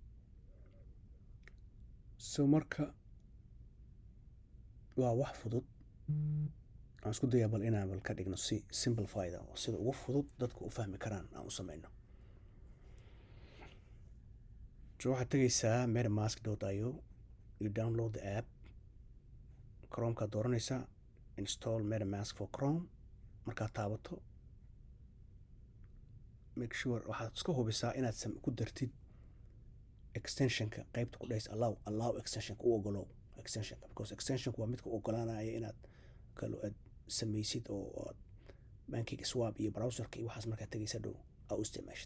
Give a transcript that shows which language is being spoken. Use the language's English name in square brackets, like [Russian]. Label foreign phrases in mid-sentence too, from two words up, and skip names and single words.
[Somali] So marka waa wax fudud. Aan isku dayaa bal inaan ka dhigno si simplified oo sida ugu fudud dadku u fahmi karaan aan u samayno. So waxaad tagaysaa metamask.io, [English] you download the app, [Somali] Chrome-ka dooranaysaa, [English] install MetaMask for Chrome. [Somali] Markaad taabato, [English] make sure [Somali] waxaad iska hubisaa inaad ku dartid extensionka qaybta ku dhays allow extensionka u ogolow extensionka, because extensionka waa midka u ogolaanaya inaad kalo aad samaysid oo bankiga swap iyo browserka iyo waxaas markaad tagaysa dhow aa u isticmaashid.